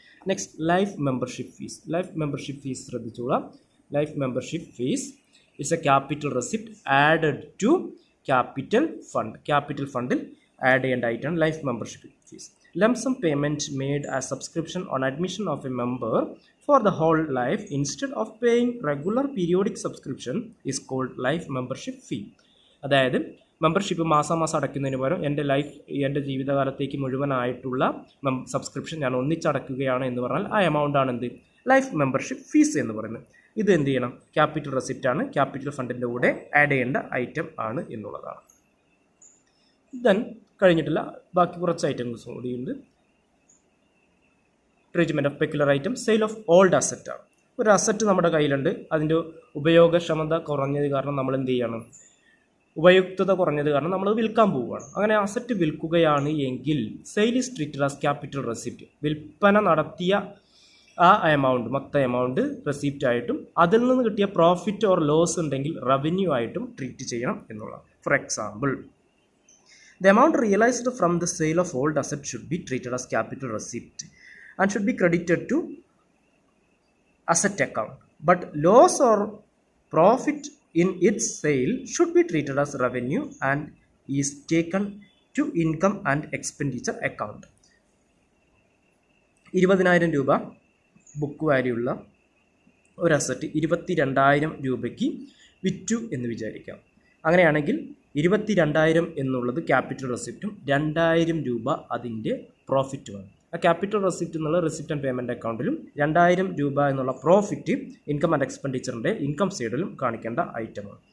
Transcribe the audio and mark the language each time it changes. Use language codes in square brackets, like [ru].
[en] Next, life membership fees. Life membership fees ശ്രദ്ധിച്ചോളാം. Life membership fees it's a capital receipt added to capital fund. [ml] Capital ഫണ്ടിൽ add ചെയ്യേണ്ട ഐറ്റമാണ് life membership fees. [en] Lump sum payment made as subscription on admission of a member for the whole life instead of paying regular periodic subscription is called life membership fee. [ml] അതായത് membership മാസം അടയ്ക്കുന്നതിന് പകരം എൻ്റെ ജീവിതകാലത്തേക്ക് മുഴുവനായിട്ടുള്ള subscription ഞാൻ ഒന്നിച്ചടയ്ക്കുകയാണ് എന്ന് പറഞ്ഞാൽ ആ എമൗണ്ട് ആണ് എന്ത്, ലൈഫ് മെമ്പർഷിപ്പ് ഫീസ് എന്ന് പറയുന്നത്. ഇത് എന്ത് ചെയ്യണം, ക്യാപിറ്റൽ റെസിപ്റ്റ് ആണ്, ക്യാപിറ്റൽ ഫണ്ടിൻ്റെ കൂടെ ആഡ് ചെയ്യേണ്ട ഐറ്റം ആണ് എന്നുള്ളതാണ്. ദെൻ കഴിഞ്ഞിട്ടില്ല, ബാക്കി കുറച്ച് ഐറ്റംസ് കൂടിയുണ്ട്. Treatment of peculiar item. Sale of old asset ആണ്. ഒരു അസറ്റ് നമ്മുടെ കയ്യിലുണ്ട്, അതിൻ്റെ ഉപയോഗക്ഷമത കുറഞ്ഞത് കാരണം നമ്മൾ എന്ത് ചെയ്യണം, ഉപയുക്തത കുറഞ്ഞത് കാരണം നമ്മൾ വിൽക്കാൻ പോവുകയാണ്. അങ്ങനെ അസറ്റ് വിൽക്കുകയാണ് എങ്കിൽ [en] Sale is treated as capital receipt. [ml] വിൽപ്പന നടത്തിയ ആ എമൗണ്ട്, മൊത്തം എമൗണ്ട് റെസിപ്റ്റ് ആയിട്ടും അതിൽ നിന്ന് കിട്ടിയ പ്രോഫിറ്റ് ഓർ ലോസ് ഉണ്ടെങ്കിൽ റവന്യൂ ആയിട്ടും ട്രീറ്റ് ചെയ്യണം എന്നുള്ളത്. [en] For example, the amount realised from the sale of old asset should be treated as capital receipt and should be credited to asset account, but loss or profit in its sale should be treated as revenue and is taken to income and expenditure account. [ml] 20,000 രൂപ book value ഉള്ള ഒരു asset 22,000 രൂപയ്ക്ക് വിറ്റു എന്ന് വിചാരിക്കാം. അങ്ങനെയാണെങ്കിൽ 22,000 എന്നുള്ളത് capital റെസിപ്റ്റും 2,000 രൂപ അതിൻ്റെ പ്രോഫിറ്റുമാണ്. ആ ക്യാപിറ്റൽ റെസിപ്റ്റ് എന്നുള്ള റെസിപ്റ്റ് ആൻഡ് പേയ്മെൻറ്റ് അക്കൗണ്ടിലും 2,000 രൂപ എന്നുള്ള പ്രോഫിറ്റ് ഇൻകം ആൻഡ് എക്സ്പെൻഡിച്ചറിൻ്റെ ഇൻകം സൈഡിലും കാണിക്കേണ്ട ഐറ്റമാണ്.